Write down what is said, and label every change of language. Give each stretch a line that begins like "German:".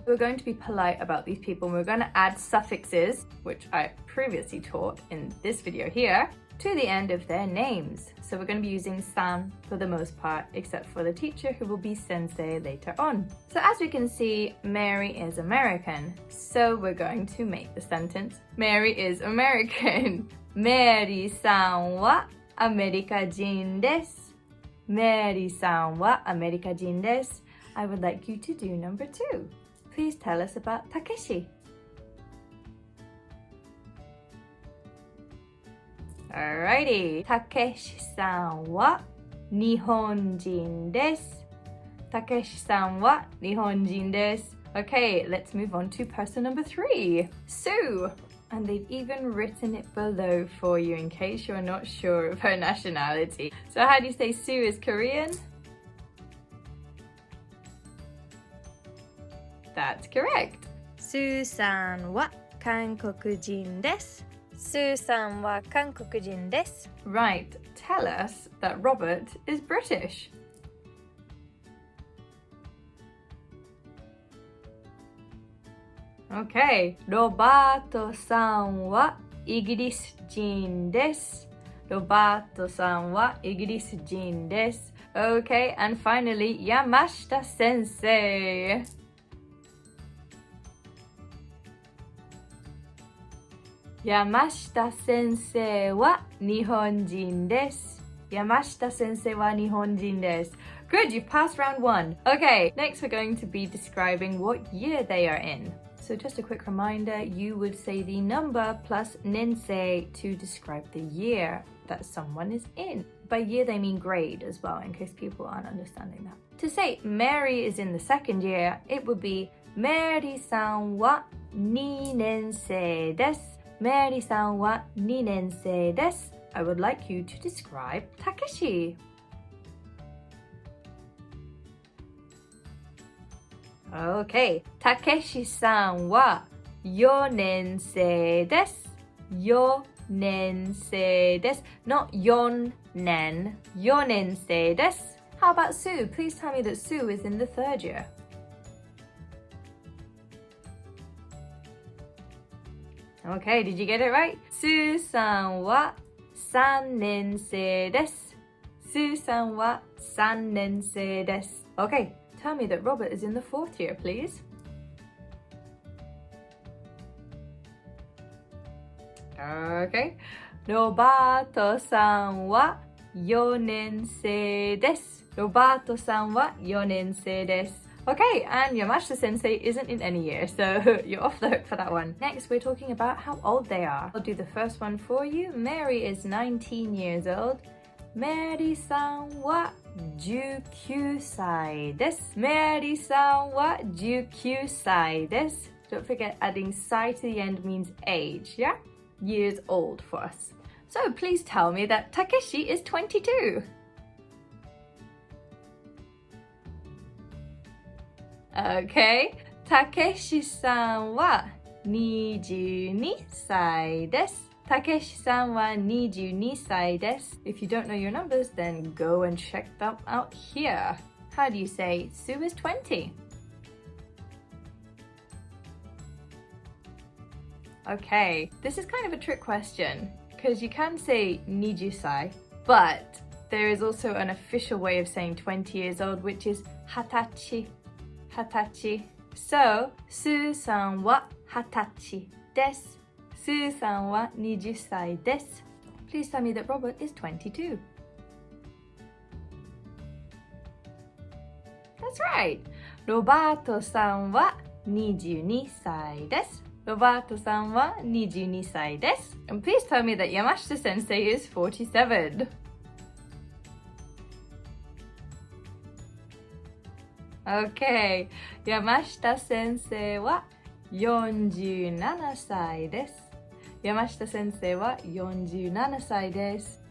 English: We're going to be polite about these people and we're going to add suffixes, which I previously taught in this video here, to the end of their names. So we're going to be using san for the most part, except for the teacher who will be sensei later on. So as we can see, Mary is American. So we're going to make the sentence, Mary is American.
Japanese: Mary-san wa アメリカ人です。 Mary さんはアメリカ人です。
English: I would like you to do number 2. Please tell us about Takeshi. Alrighty.
Japanese: Takeshi さんは日本人です。 Takeshi さんは日本人です。
English: Okay, let's move on to person number 3. Sue. And they've even written it below for you in case you're not sure of her nationality. So how do you say Sue is Korean? That's correct.
Japanese: スーさんは韓国人です。スーさんは韓国人です。
English: Right, tell us that Robert is British.
Japanese: Okay, ロバートさんはイギリス人です。ロバートさんはイギリス人です。
English: Okay, and finally, 山下先生。
Japanese: 山下先生は日本人です。山下先生は日本人です。
English: Good, you've passed round 1. Okay, next we're going to be describing what year they are in. So just a quick reminder, you would say the number plus nensei to describe the year that someone is in. By year they mean grade as well, in case people aren't understanding that. To say Mary is in the second year, it would be
Japanese: Mary-san wa 2年生です. Mary-san wa 2年生です.
English: I would like you to describe Takeshi.
Japanese: Okay, Takeshi-san wa 4年生です。 4年生です。
English: Not
Japanese: 4年。 4年生です。
English: How about Sue? Please tell me that Sue is in the third year. Okay, did you get it right?
Japanese: Sue さんは3年生です。 Sue さんは3年生です。
English: Okay, tell me that Robert is in the fourth year, please.
Japanese: Okay, ロバートさんは4年生です。ロバートさんは4年生です。
English: Okay, and Yamashita sensei isn't in any year, so you're off the hook for that one. Next, we're talking about how old they are. I'll do the first one for you. Mary is 19 years old.
Japanese: Mary さんは19歳です。 Mary さんは19歳です。
English: Don't forget adding sai to the end means age, yeah? Years old for us. So please tell me that Takeshi is 22.
Japanese: Okay, Takeshi さんは22歳です。 Takeshi さんは22歳です。
English: If you don't know your numbers, then go and check them out here. How do you say Sue is 20? Okay, this is kind of a trick question because you can say 20歳, but there is also an official way of saying 20 years old, which is 20歳.
Japanese: 20歳. So, スーさんは20歳です。スーさんは20歳です。
English: Please tell me that Robert is 22. That's right.
Japanese: ロバートさんは22歳です。ロバートさんは22歳です。
English: And please tell me that Yamashita sensei is 47.
Japanese: Okay. 山下先生は47歳です。山下先生は47歳です。